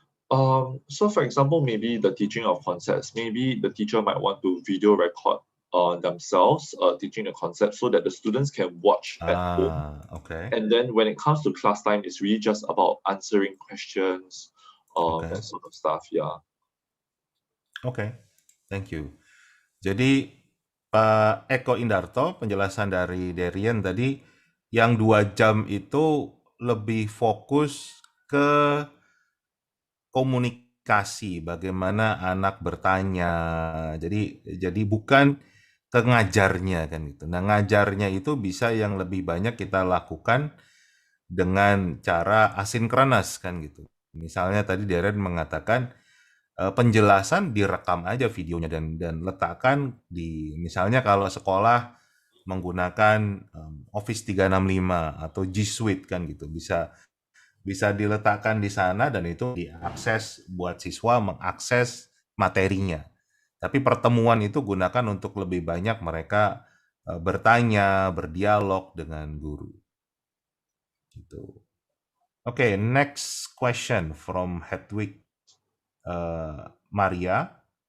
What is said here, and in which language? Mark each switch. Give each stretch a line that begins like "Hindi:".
English: So for example, maybe the teaching of concepts, maybe the teacher might want to video record themselves teaching the concept so that the students can watch at home. Okay. And then when it comes to class time, it's really just about answering questions, Okay. that sort of stuff. Yeah. Okay, thank you.
Indonesian: Jadi Pak Eko Indarto, penjelasan dari Darian tadi, yang 2 jam itu lebih fokus ke komunikasi, bagaimana anak bertanya. Jadi bukan ke ngajarnya kan gitu. Nah, ngajarnya itu bisa yang lebih banyak kita lakukan dengan cara asinkronus kan gitu. Misalnya tadi Darian mengatakan penjelasan direkam aja videonya dan letakkan di, misalnya kalau sekolah menggunakan Office 365 atau G Suite kan gitu, bisa diletakkan di sana dan itu diakses buat siswa mengakses materinya. Tapi pertemuan itu gunakan untuk lebih banyak mereka bertanya, berdialog dengan guru. Gitu.
English: Okay, next question from Hedwig Maria.